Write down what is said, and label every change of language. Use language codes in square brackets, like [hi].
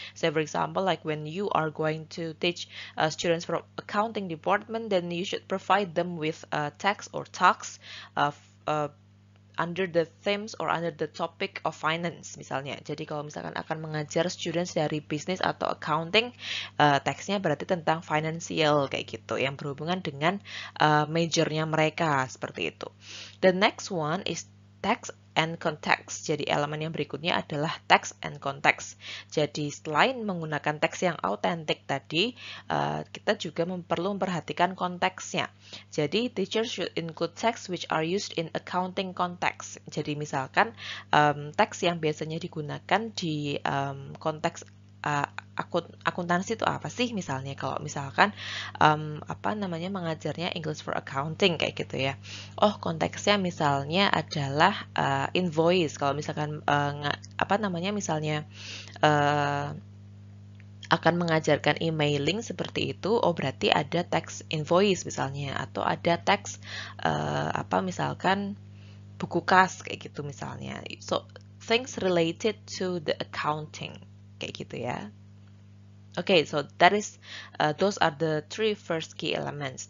[en] So, for example, like when you are going to teach students from accounting department, then you should provide them with text or talks of under the themes or under the topic of finance [id] misalnya. Jadi kalau misalkan akan mengajar students dari business atau accounting, teksnya berarti tentang financial kayak gitu yang berhubungan dengan majornya mereka seperti itu. [en] The next one is text and context. [id] Jadi elemen yang berikutnya adalah text and context. Jadi selain menggunakan teks yang autentik tadi, kita juga perlu memperhatikan konteksnya. Jadi [en] teachers should include text which are used in accounting context. [id] Jadi misalkan teks yang biasanya digunakan di konteks akuntansi itu apa sih, misalnya kalau misalkan apa namanya mengajarnya English for Accounting kayak gitu ya. Oh, konteksnya misalnya adalah invoice. Kalau misalkan apa namanya misalnya akan mengajarkan emailing seperti itu, oh berarti ada teks invoice misalnya, atau ada teks apa misalkan buku kas kayak gitu misalnya. [en] So things related to the accounting [id] kayak gitu ya. [en] Okay, so that is those are the three first key elements.